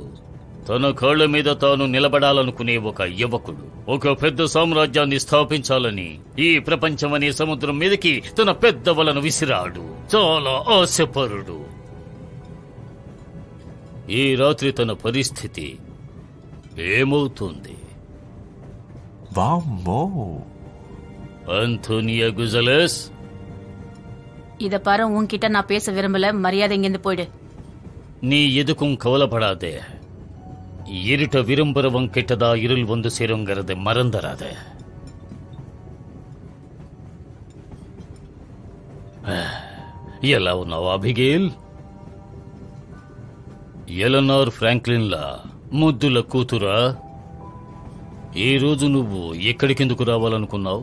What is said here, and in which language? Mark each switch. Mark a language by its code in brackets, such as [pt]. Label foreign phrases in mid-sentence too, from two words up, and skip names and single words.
[te] తన కాళ్ల మీద తాను నిలబడాలనుకునే ఒక యువకుడు. ఒక పెద్ద సామ్రాజ్యాన్ని స్థాపించాలని ఈ ప్రపంచం అనే సముద్రం మీదకి తన పెద్ద వలను విసిరాడు. చాలా ఆశపరుడు. ఈ రాత్రి తన పరిస్థితి ఏమవుతుంది? [ta] ஆந்தோனியா குசலஸ், இத பாரு, உன்கிட்ட நான் பேச விரும்பல. மரியாதை இங்கிருந்து போயிடு. நீ எதுக்கும் கவலைப்படாதே. இருட்ட விரும்புறவன் கெட்டதா இருள் வந்து சேருங்கிறது மறந்துடாத. [te] ఎలా ఉన్నావు అబిగేల్? ఎలనార్ ఫ్రాంక్లిన్లా ముద్దుల కూతురా, ఈ రోజు నువ్వు ఎక్కడికెందుకు రావాలనుకున్నావు?